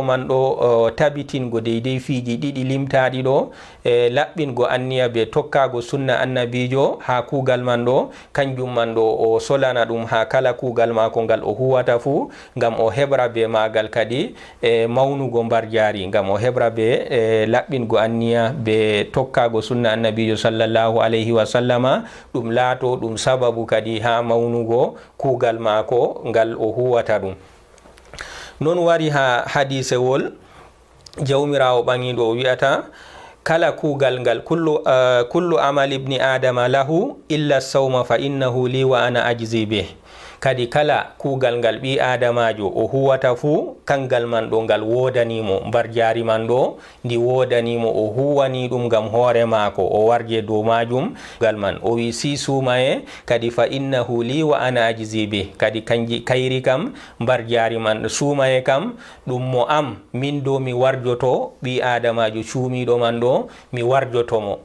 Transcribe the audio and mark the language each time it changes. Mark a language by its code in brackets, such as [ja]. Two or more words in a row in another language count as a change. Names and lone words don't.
[ff] man ɗo tabitingo deydey fiji ɗiɗi limtaɗi ɗo laɓɓingo anniya be tokkago sunna annabijo ha kugal man ɗo, kanjum man ɗo o solana ɗum ha kala kugal mako ngal o huwata fu, ngam o heɓra be magal kadi mawnugo mbar jaari, ngam o heɓra be laɓɓingo anniya be tokkago sunna annabijo [ar] صلى الله عليه وسلم, [ff] ɗum laato ɗum sababu kadi ha mawnugo kugal mako ngal o huwata ɗum. Non wari ha hadisewol jawmirawo ɓangiɗo o wi'ata kala kugal ngal [ar] كل عمل ابن آدم له إلا الصوم فإنه لي وأنا أجزي به. [ff] Kadi kala kugal ngal ɓi adamajo o huwata fu kangal man ɗo ngal wodanimo, mbar jaari man ɗo ndi wodanimo, o huwani ɗum ngam hoore mako, o warje dow majum ngal man. O wi si sumaye kadi [ar] فإنه لي وأنا أجزي به, [ff] kadi kayri kam mbar jaari man sumaye kam ɗum mo am, min do mi warjoto ɓi adamajo cuumiɗo man ɗo mi warjotomo.